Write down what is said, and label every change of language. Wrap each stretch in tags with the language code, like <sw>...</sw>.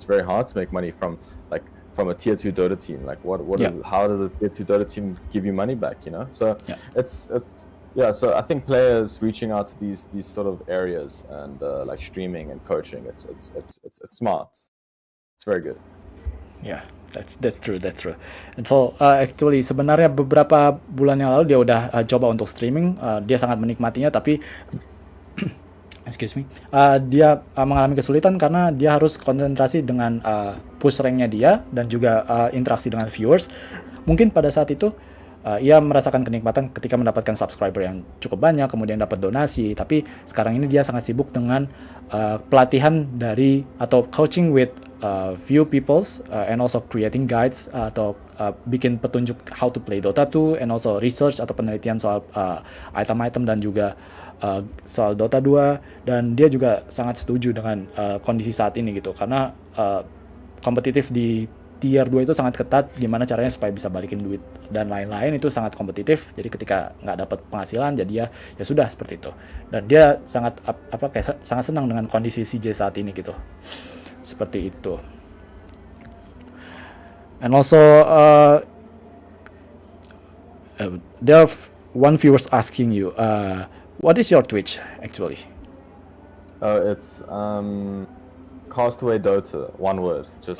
<en>It's very hard to make money from a tier 2 Dota team. Like how does a tier 2 Dota team give you money back? So it's so I think players reaching out to these sort of areas and like streaming and coaching, it's smart. It's very good. Yeah, that's true.</en> <id>And so actually sebenarnya beberapa bulan yang lalu dia udah coba untuk streaming, dia sangat menikmatinya, tapi excuse me, dia mengalami kesulitan karena dia harus konsentrasi dengan push ranknya dia dan juga interaksi dengan viewers. Mungkin pada saat itu ia merasakan kenikmatan ketika mendapatkan subscriber yang cukup banyak, kemudian dapat donasi. Tapi sekarang ini dia sangat sibuk dengan pelatihan dari atau coaching with few peoples and also creating guides atau bikin petunjuk how to play Dota 2, and also research atau penelitian soal item-item dan juga soal Dota 2. Dan dia juga sangat setuju dengan kondisi saat ini gitu, karena kompetitif di tier 2 itu sangat ketat. Gimana caranya supaya bisa balikin duit dan lain-lain, itu sangat kompetitif. Jadi ketika nggak dapat penghasilan, jadi ya sudah seperti itu. Dan dia sangat sangat senang dengan kondisi CJ saat ini gitu. Seperti itu.</id> <en>And also there are one viewers asking you, what is your Twitch actually? It's Castaway Dota, one word. Just</en>